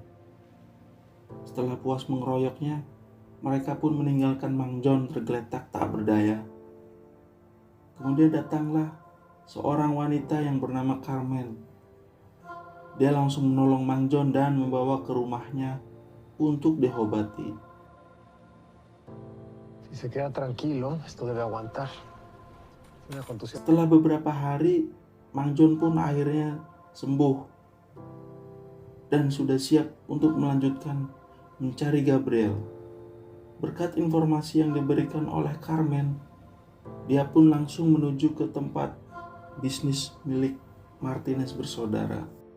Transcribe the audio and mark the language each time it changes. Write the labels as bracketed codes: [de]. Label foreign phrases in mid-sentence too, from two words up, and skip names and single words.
[id] Setelah puas mengeroyoknya, mereka pun meninggalkan Mang John tergeletak tak berdaya. Kemudian datanglah seorang wanita yang bernama Carmen. Dia langsung menolong Mang John dan membawa ke rumahnya untuk diobati. [es] Si se queda tranquilo, esto debe aguantar. Una contusión. [id] Setelah beberapa hari, Mang John pun akhirnya sembuh dan sudah siap untuk melanjutkan mencari Gabriel. Berkat informasi yang diberikan oleh Carmen, dia pun langsung menuju ke tempat bisnis milik Martinez bersaudara.